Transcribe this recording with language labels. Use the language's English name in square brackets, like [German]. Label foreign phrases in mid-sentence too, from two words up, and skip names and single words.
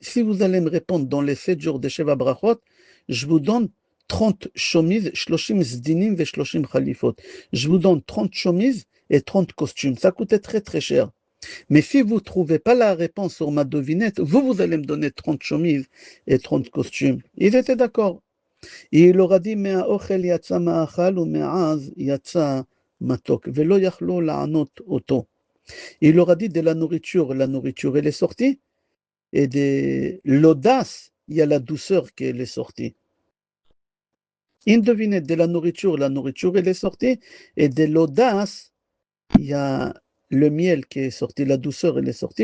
[French] Si vous allez me répondre dans les 7 jours de Sheva Brachot, je vous donne 30 chemises, 30 zdinim et 30 khalifot. Je vous donne 30 chemises et 30 costumes. Ça coûtait très très cher. Mais si vous ne trouvez pas la réponse sur ma devinette, vous allez me donner 30 chemises et 30 costumes. Ils étaient d'accord. Et il leur a dit, [Hebrew] מהאוכל יצא מאכל ומעז יצא מתוק, ולא יכלו לענות אותו. [French] Il leur a dit de la nourriture elle est sortie, et de l'audace, il y a la douceur qui est sortie. Une devinette, de la nourriture elle est sortie, et de l'audace, il y a le miel qui est sorti, la douceur elle est sortie.